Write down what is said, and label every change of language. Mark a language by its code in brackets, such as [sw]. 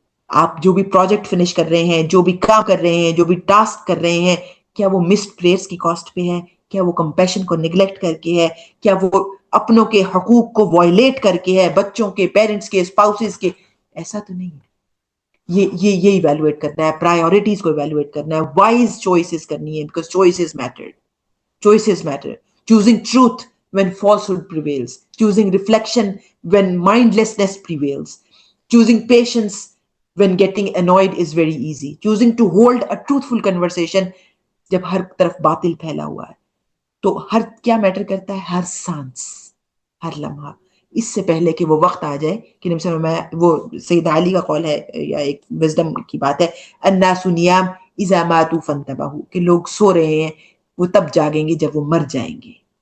[ur] آپ جو بھی پروجیکٹ فنش کر رہے ہیں، جو بھی کام کر رہے ہیں، جو بھی ٹاسک کر رہے ہیں، کیا وہ مسڈ پریئرز کی کاسٹ پہ ہے؟ کیا وہ کمپیشن کو نگلیکٹ کر کے ہے؟ کیا وہ اپنوں کے حقوق کو وائلیٹ کر کے ہے، بچوں کے، پیرنٹس کے، اسپاؤسز کے؟ ایسا تو نہیں ہے. یہ ایویلویٹ کرنا ہے، پرائیورٹیز کو ایویلویٹ کرنا ہے، وائز چوائسز کرنی ہے، [en] Because choices matter. Choosing truth when falsehood prevails, choosing reflection when mindlessness prevails, choosing patience when getting annoyed is very easy, choosing to hold a truthful conversation [ur] جب ہر طرف باطل پھیلا ہوا ہے. تو ہر کیا میٹر کرتا ہے؟ ہر سانس، ہر لمحہ. اس سے پہلے کہ وہ وقت آ جائے کہ نبی صلی اللہ علیہ وسلم، وہ سیدنا علی کا قول ہے یا ایک وزڈم کی بات ہے، [ar] الناس نیام اذا ماتوا فانتبہوا، [ur] کہ لوگ سو رہے ہیں وہ تب جاگیں گے جب وہ مر جائیں گے.